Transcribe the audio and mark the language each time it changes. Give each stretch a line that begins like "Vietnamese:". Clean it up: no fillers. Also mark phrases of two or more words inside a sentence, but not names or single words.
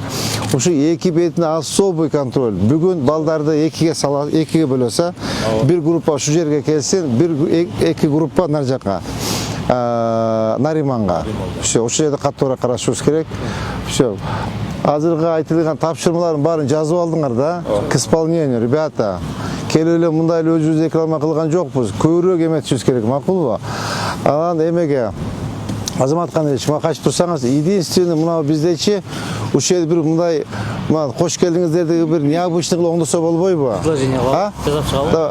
Kyrgyz: Ушу эки бетине
Russian: особый контроль.
Kyrgyz: Бүгүн балдарды экиге бөлөсө, бир группа ушу жерге келсин, эки группа нар жака. Нариманга. Все, ошол жерде каттуураак карашыбыз керек. Все. Азыркы айтылган тапшырмалардын баарын жазып алдыңар да.
Russian: К исполнению, ребята.
Kyrgyz: Келип эле мындай эле өзүбүз реклама кылган жокпуз. Көбүрөөк эметишибиз керек, макулбу? Анан эмеге Азамат Кандыевич, мага качып турсаңыз, единственный мына биздечи ушул жерде бир мындай кош келдиңиздер деген бир необычный кылып оңдосо болбойбу? Предложение бар. Жазап чыгабы?